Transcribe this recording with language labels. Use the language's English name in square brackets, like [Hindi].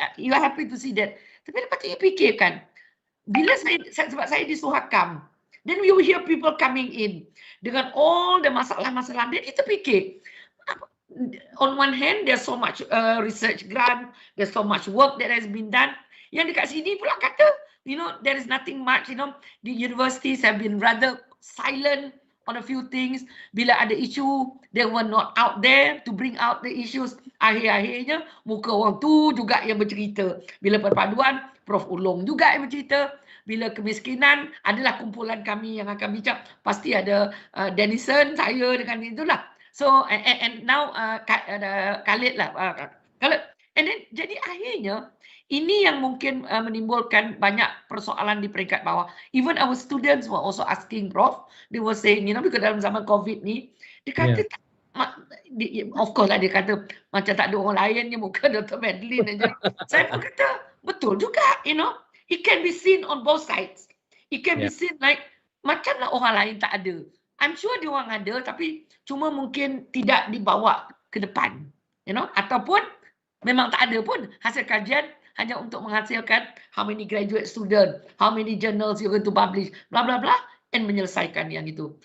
[English] You are happy to see that. [Malay] Tapi lepas tu [English] you [Malay] fikirkan, bila sebab saya di Suhakam, [English] then we will hear people coming in dengan all the masalah-masalah, then [Malay] kita fikir, [English] on one hand there's so much research grant, there's so much work that has been done, [Malay] yang dekat sini pula kata, [English] you know, there is nothing much, you know, the universities have been rather silent on a few things. [Malay] Bila ada isu, [English] they were not out there to bring out the issues. [Malay] Akhir-akhirnya muka orang tu juga yang bercerita. Bila perpaduan, Prof Ulong juga yang bercerita. Bila kemiskinan, adalah kumpulan kami yang akan bincang. Pasti ada Denison, saya dengan itulah. [English] So and now [Malay] Khalid lah. [English] And then [Malay] jadi akhirnya ini yang mungkin menimbulkan banyak persoalan di peringkat bawah. [English] Even our students were also asking, Prof. They were saying, you know, because [Malay] dalam zaman COVID ni, dia kata, [English] of course [Malay] lah dia kata, macam tak ada orang lain yang muka Dr. Madeline aja. Saya pun kata, betul juga, you know. [English] It can be seen on both sides. It can be seen like, [Malay] macamlah orang lain tak ada. [English] I'm sure [Malay] dia orang ada, tapi cuma mungkin tidak dibawa ke depan. [English] You know, [Malay] ataupun memang tak ada pun hasil kajian, hanya untuk menghasilkan [English] how many graduate student, how many journals you're going to publish, bla bla bla, and [Malay] menyelesaikan yang itu.